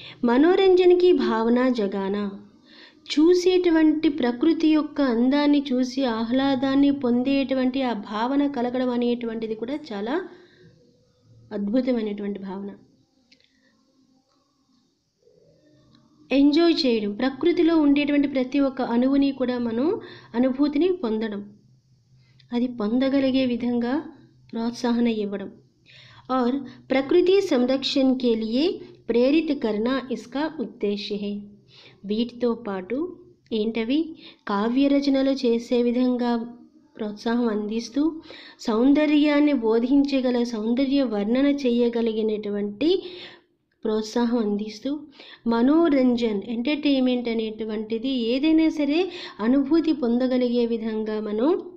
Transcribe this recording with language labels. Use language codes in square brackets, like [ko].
[hi] మనోరంజన్కి భావన జగానా, [te] చూసేటువంటి ప్రకృతి యొక్క అందాన్ని చూసి ఆహ్లాదాన్ని పొందేటువంటి ఆ భావన కలగడం అనేటువంటిది కూడా చాలా అద్భుతమైనటువంటి భావన. ఎంజాయ్ చేయడం, ప్రకృతిలో ఉండేటువంటి ప్రతి ఒక్క అణువుని కూడా మనం అనుభూతిని పొందడం, అది పొందగలిగే విధంగా ప్రోత్సాహన ఇవ్వడం. [hi] और प्रकृति संरक्षण के लिए ప్రేరిత करना इसका ఉద్దేశ్య है. [te] వీటితో పాటు ఏంటవి, కావ్య రచనలు చేసే విధంగా ప్రోత్సాహం అందిస్తూ సౌందర్యాన్ని బోధించగల, సౌందర్య వర్ణన చేయగలిగినటువంటి ప్రోత్సాహం అందిస్తూ మనోరంజన్ ఎంటర్టైన్మెంట్ అనేటువంటిది ఏదైనా సరే అనుభూతి పొందగలిగే విధంగా మనం